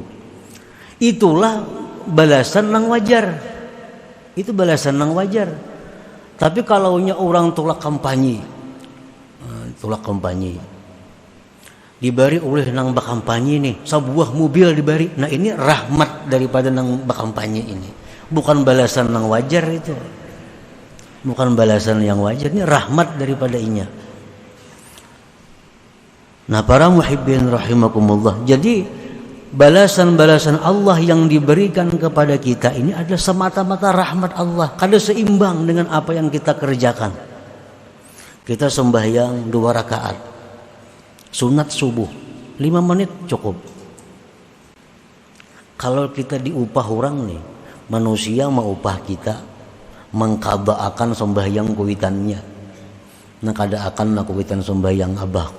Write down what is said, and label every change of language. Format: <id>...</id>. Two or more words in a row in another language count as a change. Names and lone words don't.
<id>Itulah balasan yang wajar. Itu balasan yang wajar.</id> <bjn>Tapi kalaunya orang tolak kampanye, diberi oleh nang bakampanye nih sebuah mobil diberi. Nah, ini rahmat daripada nang bakampanye ini.</bjn> <id>Bukan balasan yang wajar itu. Bukan balasan yang wajar, ini rahmat daripada inya. Nah, para</id> <ar>محبين رحمكم الله.</ar> <id>Jadi balasan-balasan Allah yang diberikan kepada kita ini adalah semata-mata rahmat Allah. Kada seimbang dengan apa yang kita kerjakan. Kita sembahyang 2 rakaat. Sunat subuh 5 menit cukup. Kalau kita diupah orang nih, manusia mau upah kita mengqada'akan sembahyang kuitannya.</id> <bjn>Nah, kada akan kuitan sembahyang abahku.</bjn>